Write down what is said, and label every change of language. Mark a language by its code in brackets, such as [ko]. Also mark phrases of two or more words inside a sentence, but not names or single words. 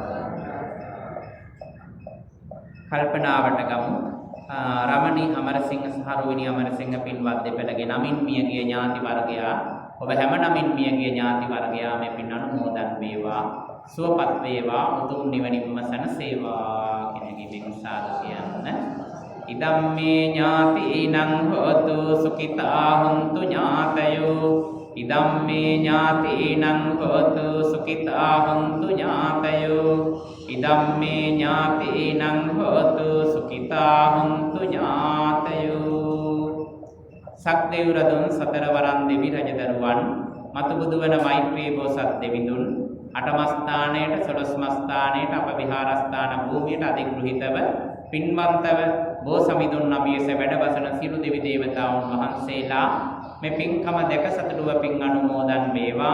[si] කල්පනාවට ගමු. රමණී අමරසිංහ සහ රුවණී අමරසිංහ පින්වත් දෙපළගේ නමින් මියගිය ඥාති වර්ගයා ඔබ හැම නමින් මියගිය ඥාති වර්ගයා මේ පින් අනුමෝදන් වේවා. සුවපත් වේවා. උතුම් නිවනින්ම සැනසේවා කියන හිතීමෙන් සාදු කියන්න. [pi] ඉදම්මේ ඥාතිනං හෝතු සුඛිතා හොන්තු ඥාතයෝ. ඉදම්මේ ඥාතිනං හෝතු සුඛිතා හොන්තු ඥාතයෝ. ඉදම්මේ ඥාතිනං හෝතු සුඛිතා හොන්තු ඥාතයෝ. [si] සක්දේව රදුන් සතරවරන් දෙවි රජදරුවන් මතු බුදු වන මෛත්‍රී බෝසත් දෙවිඳුන් අටමස්ථානයට සොළොස්මස්ථානයට අප විහාරස්ථාන භූමියට අධිග්‍රහිතව පින්වන්තව බෝසමිඳුන් අභියස වැඩවසන සියලු දෙවි දේවතාවුන් වහන්සේලා මේ පින්කම දැක සතුටුව පින් අනුමෝදන් වේවා.